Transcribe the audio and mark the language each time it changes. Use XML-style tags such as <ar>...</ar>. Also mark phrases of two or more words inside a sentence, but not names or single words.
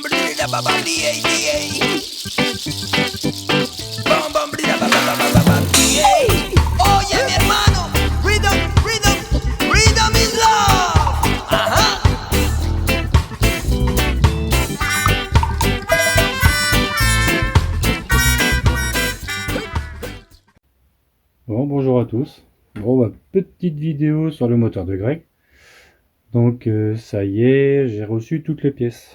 <es>brilla ba ba DA DA. Bam bam brilla ba ba ba ba ba ba DA. Oye mi hermano,</es> <en>rhythm, rhythm, rhythm is love.</en> <es>Ajá.</es> <fr>Bon, bonjour à tous. Bon, bah, petite vidéo sur le moteur de Greg. Donc ça y est, j'ai reçu toutes les pièces.</fr>